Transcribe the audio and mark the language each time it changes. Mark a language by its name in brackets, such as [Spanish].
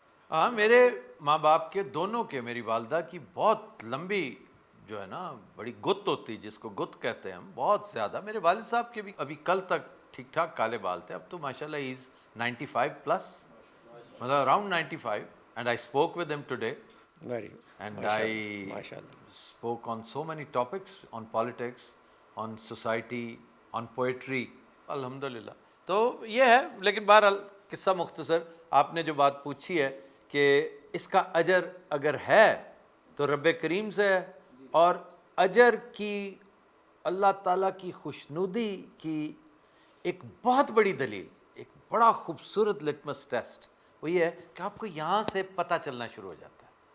[Urdu] ہاں، میرے ماں باپ کے دونوں کے، میری والدہ کی بہت لمبی جو ہے نا بڑی گت ہوتی، جس کو گت کہتے ہیں ہم، بہت زیادہ. میرے والد صاحب کے بھی ابھی کل تک ٹھیک ٹھاک کالے بال تھے. اب تو ماشاءاللہ [English] ہی is 95 plus, [Urdu] مطلب around 95. [English] and I spoke with him today very and I [Urdu] ماشاء اللہ. [English] spoke on so many topics, on politics, on society, on poetry. [Urdu] الحمدللہ. تو یہ ہے. لیکن بہرحال قصہ مختصر، آپ نے جو بات پوچھی ہے کہ اس کا اجر اگر ہے تو رب کریم سے ہے، اور اجر کی اللہ تعالیٰ کی خوشنودی کی ایک بہت بڑی دلیل، ایک بڑا خوبصورت لٹمس ٹیسٹ وہ یہ ہے کہ آپ کو یہاں سے پتہ چلنا شروع ہو جاتا ہے.